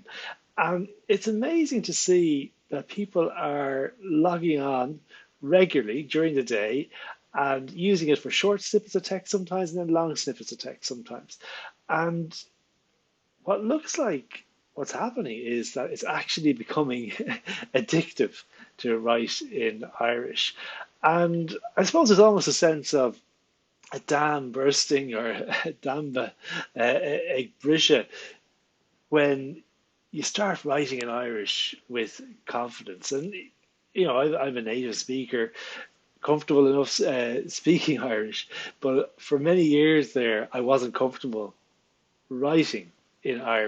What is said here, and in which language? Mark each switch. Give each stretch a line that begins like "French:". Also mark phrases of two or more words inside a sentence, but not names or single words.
English: And it's amazing to see that people are logging on regularly during the day and using it for short snippets of text sometimes and then long snippets of text sometimes. And what looks like what's happening is that it's actually becoming addictive to write in Irish. And I suppose there's almost a sense of a dam bursting or
Irish: a damba ag brisha
English: when you start writing in Irish with confidence. And, I'm a native speaker, comfortable enough speaking Irish, but for many years there, I wasn't comfortable writing in Irish.